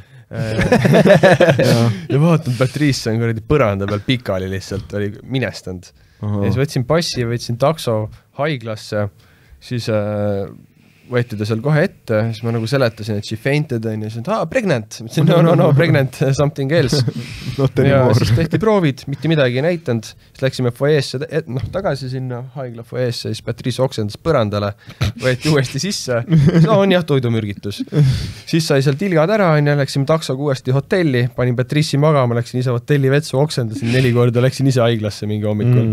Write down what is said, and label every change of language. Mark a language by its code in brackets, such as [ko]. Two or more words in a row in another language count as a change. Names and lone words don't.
[et] Ja vaatan, Patrice on kuradi põranda peal pikali lihtsalt, oli minestanud. Ja siis võtsin passi, võtsin takso haiglasse, siis võeti ta seal kohe ette, siis ma nagu seletasin, et [en] she fainted [et] on ja siis pregnant. Mõtlesin, [en] no, pregnant, something else. [et] Ja siis tehti proovid, mitte midagi ei näitanud. Siis läksime foeesse, tagasi sinna haigla foeesse, siis Patrice oksendas põrandale, võeti uuesti sisse. On jah, toidumürgitus. Siis sai seal tilgad ära, läksime taksoga uuesti hotelli, panin Patrice'i magama, läksin ise hotelli vetsu, oksendasin 4 korda, läksin ise haiglasse mingi hommikul.